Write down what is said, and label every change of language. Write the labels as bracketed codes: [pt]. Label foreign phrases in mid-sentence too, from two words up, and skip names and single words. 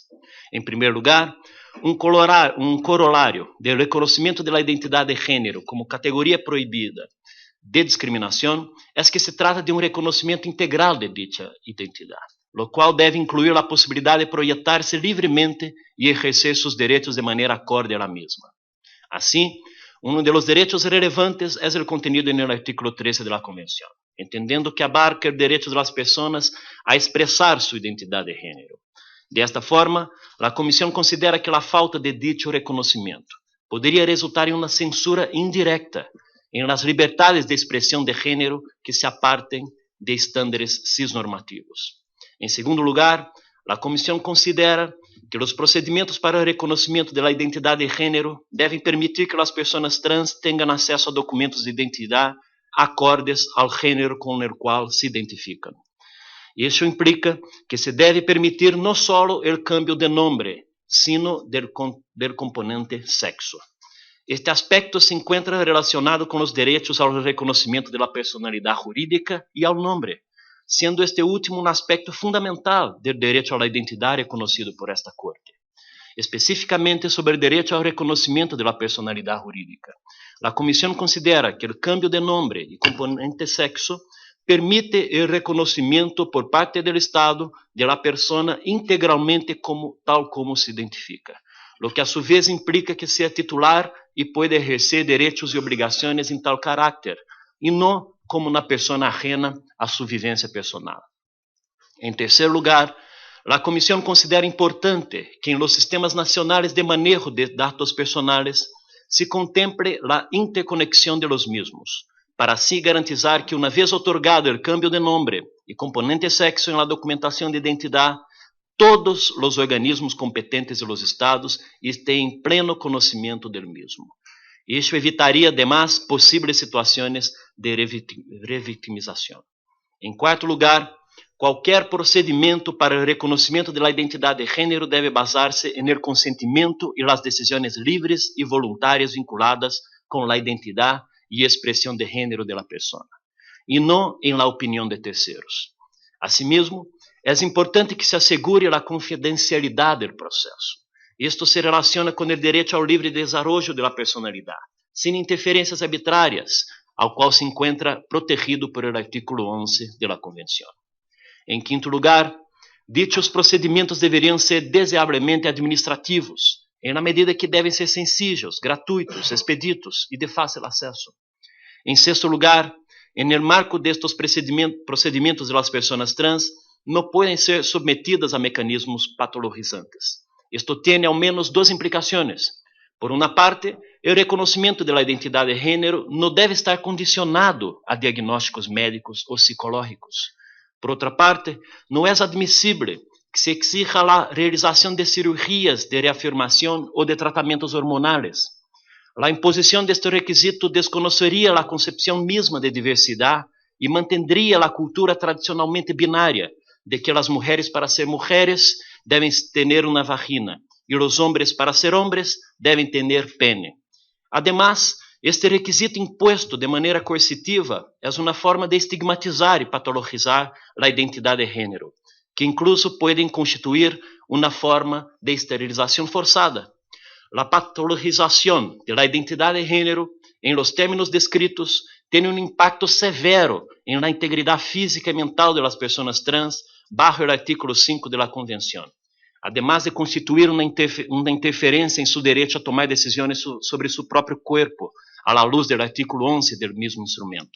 [pt] Em primeiro lugar, um corolário do reconhecimento da identidade de gênero como categoria proibida de discriminação é que se trata de um reconhecimento integral de dicha identidade, [es] lo qual [pt] deve incluir a possibilidade de projetar-se livremente e exercer seus direitos de maneira acorde à mesma. Assim, um dos direitos relevantes é o contenido no artículo 13 da Convenção, entendendo que abarca o direito das pessoas a expressar sua identidade de gênero. Desta forma, a Comissão considera que a falta de dicho reconhecimento poderia resultar em uma censura indireta em las liberdades de expressão de gênero que se apartem de estándares cisnormativos. Em segundo lugar, a Comissão considera que os procedimentos para o reconhecimento da identidade de gênero devem permitir que as pessoas trans tenham acesso a documentos de identidade acordes ao gênero com o qual se identificam. Isso implica que se deve permitir não só o câmbio de nome, [es] sino del componente sexo. Este aspecto se encontra relacionado com os direitos ao reconhecimento da personalidade jurídica e ao nome, sendo este último um aspecto fundamental do direito à identidade reconhecido por esta Corte. Especificamente sobre o direito ao reconhecimento da personalidade jurídica, a Comissão considera que o câmbio de nome e componente sexo permite o reconhecimento por parte do Estado da pessoa integralmente tal como se identifica, lo que a su vez implica que seja titular e pode exercer direitos e obrigações em tal caráter, e não como uma pessoa ajena à sua vivência personal. Em terceiro lugar, a Comissão considera importante que em los sistemas nacionais de manejo de dados personales se contemple a interconexión de los mismos, para assim garantizar que, uma vez otorgado o câmbio de nome e componente sexo em la documentação de identidade, todos os organismos competentes de los estados estén em pleno conhecimento do mesmo. Isso evitaria, además, possíveis situações de revitimização. Em quarto lugar, qualquer procedimento para o reconhecimento da identidade de gênero deve basar-se no consentimento e nas decisões livres e voluntárias vinculadas com a identidade e expressão de gênero da pessoa, e não em la opinião de terceiros. Asimismo, é importante que se assegure a confidencialidade do processo. Isto se relaciona com o direito ao livre desenvolvimento da personalidade, sem interferências arbitrárias, ao qual se encontra protegido por el artículo 11 da Convenção. Em quinto lugar, dichos procedimentos deveriam ser deseablemente administrativos, em na medida que devem ser sencillos, gratuitos, expeditos e de fácil acesso. Em sexto lugar, en el marco destes procedimentos das pessoas trans, não podem ser submetidas a mecanismos patologizantes. Isto tem ao menos duas implicações. Por uma parte, o reconhecimento da identidade de gênero não deve estar condicionado a diagnósticos médicos ou psicológicos. Por outra parte, não é admissível que se exija a realização de cirurgias de reafirmação ou de tratamentos hormonais. A imposição deste requisito desconheceria a concepção mesma de diversidade e mantendria a cultura tradicionalmente binária de que as mulheres, para ser mulheres, devem ter uma vagina e os homens, para ser homens, devem ter pene. Además, este requisito imposto de maneira coercitiva é uma forma de estigmatizar e patologizar a identidade de gênero, que incluso podem constituir uma forma de esterilização forçada. A patologização da identidade de gênero, em los términos descritos, tem um impacto severo em la integridade física e mental das pessoas trans, bajo o artículo 5 da Convenção, además de constituir uma interferência em seu direito a tomar decisões sobre seu próprio corpo, à la luz do artículo 11 do mesmo instrumento.